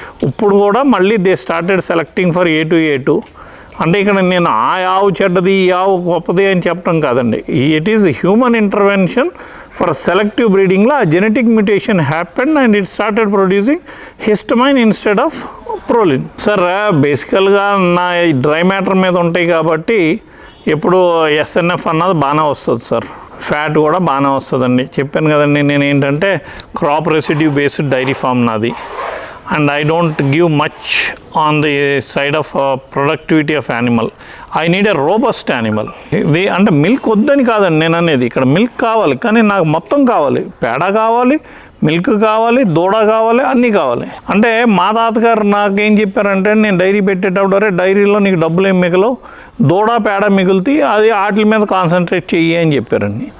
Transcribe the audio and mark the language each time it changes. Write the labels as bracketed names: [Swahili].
[Telugu] ఇప్పుడు కూడా మళ్ళీ [English] They started selecting for A2. [Telugu] అంటే ఇక్కడ నేను ఆ ఆవు చెడ్డది ఈ ఆవు గొప్పది అని చెప్పడం కాదండి, [English] It is human intervention for selective బ్రీడింగ్లో ఆ genetic mutation happen and it started producing histamine instead of proline. [Telugu] Sir బేసికల్గా నా డ్రై మ్యాటర్ మీద ఉంటాయి కాబట్టి ఎప్పుడు SNF అన్నది బాగానే వస్తుంది సార్, ఫ్యాట్ కూడా బాగానే వస్తుందండి. చెప్పాను కదండి, నేను ఏంటంటే crop residue based dairy farm నాది. [English] And I don't give much on the side of productivity of animal. I need a robust animal. [Telugu] అంటే మిల్క్ వద్దని కాదండి నేను అనేది, ఇక్కడ మిల్క్ కావాలి కానీ నాకు మొత్తం కావాలి, పేడ కావాలి, మిల్క్ కావాలి, దూడ కావాలి, అన్నీ కావాలి. అంటే మా తాతగారు నాకేం చెప్పారంటే, నేను డైరీ పెట్టేటప్పుడు డైరీలో నీకు డబ్బులు ఏం మిగలవు, దూడ పేడ మిగులుతాయి, అది వాటి మీద కాన్సన్ట్రేట్ చెయ్యి అని చెప్పారండి.